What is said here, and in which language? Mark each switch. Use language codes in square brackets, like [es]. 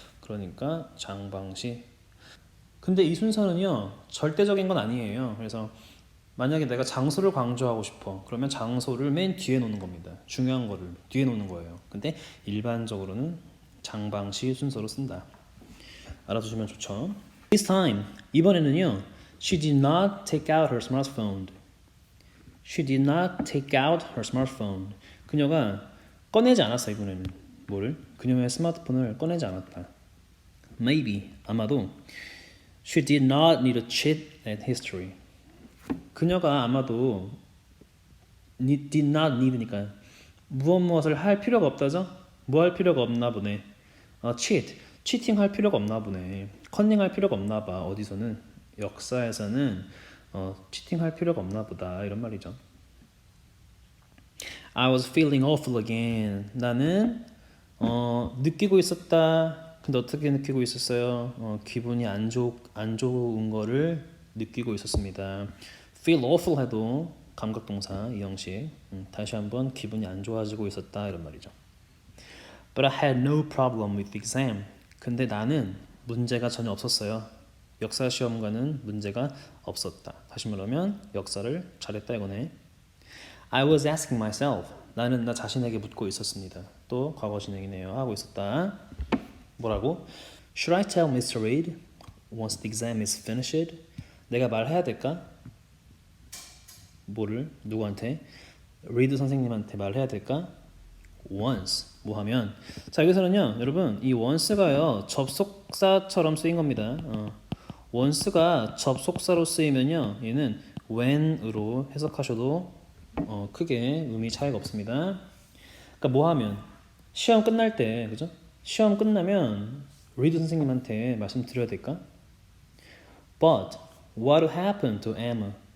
[ko] 그러니까 장방시. 근데 이 순서는요, 절대적인 건 아니에요. 그래서 만약에 내가 장소를 강조하고 싶어, 그러면 장소를 맨 뒤에 놓는 겁니다. 중요한 거를 뒤에 놓는 거예요. 근데 일반적으로는 장방시 순서로 쓴다. 알아두시면 좋죠. [en] This time, [ko] 이번에는요, [en] she did not take out her smartphone. She did not take out her smartphone. [ko] 그녀가 꺼내지 않았어. 이번에는 뭐를? 그녀의 스마트폰을 꺼내지 않았다. [en] Maybe, [ko] 아마도 [en] she did not need a cheat at history. [ko] 그녀가 아마도 [en] did not need [ko] 니까 무엇을 할 필요가 없다죠? 뭐 할 필요가 없나 보네. cheating 할 필요가 없나 보네. 컨닝 할 필요가 없나 봐. 어디서는 역사에서는 cheating 할 필요가 없나 보다 이런 말이죠. [en] I was feeling awful again. [ko] 나는 느끼고 있었다. 근데 어떻게 느끼고 있었어요? 기분이 안 좋은 거를 느끼고 있었습니다. feel awful 해도 감각동사 이 형식. 다시 한번 기분이 안 좋아지고 있었다 이런 말이죠. [en] But I had no problem with the exam. [ko] 근데 나는 문제가 전혀 없었어요. 역사 시험과는 문제가 없었다. 다시 말하면 역사를 잘했다 이거네. [en] I was asking myself. [ko] 나는 나 자신에게 묻고 있었습니다. 또 과거 진행이네요. 하고 있었다. 뭐라고? [en] Should I tell Mr. Reed once the exam is finished? [ko] 내가 말해야 될까? 뭐를? 누구한테? Reed 선생님한테 말해야 될까? Once 뭐 하면 자 여기서는요 여러분 이 once가요 접속사처럼 쓰인 겁니다. once가 접속사로 쓰이면요 얘는 when으로 해석하셔도 크게 의미 차이가 없습니다. 그러니까 뭐 하면 시험 끝날 때 그죠? 시험 끝나면 리드 선생님한테 말씀드려야 될까? [en] But what happened to Emma?